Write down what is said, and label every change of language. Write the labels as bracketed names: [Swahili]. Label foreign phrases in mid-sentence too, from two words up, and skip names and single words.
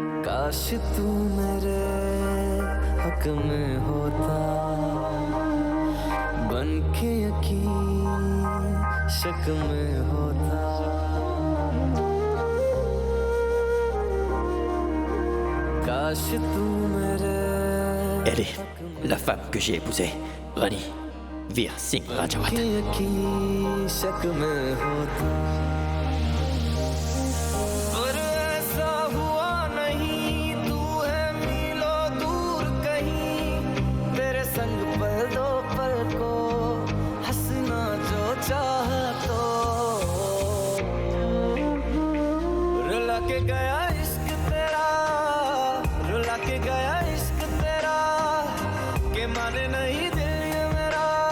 [Hindi] काश तू मेरे हक में होता बन के यकीन शक में होता काश तू मेरे [French] Elle est la femme que j'ai épousée, Rani Veer Singh Rajawat. [Hindi] यकीन शक में होता पर ऐसा हुआ नहीं तू है मीलों दूर कहीं तेरे संग पल दो पल को हंसना जो चाह तो रुला के गया इश्क तेरा रुला के गया इश्क तेरा के माने नहीं दिल ये मेरा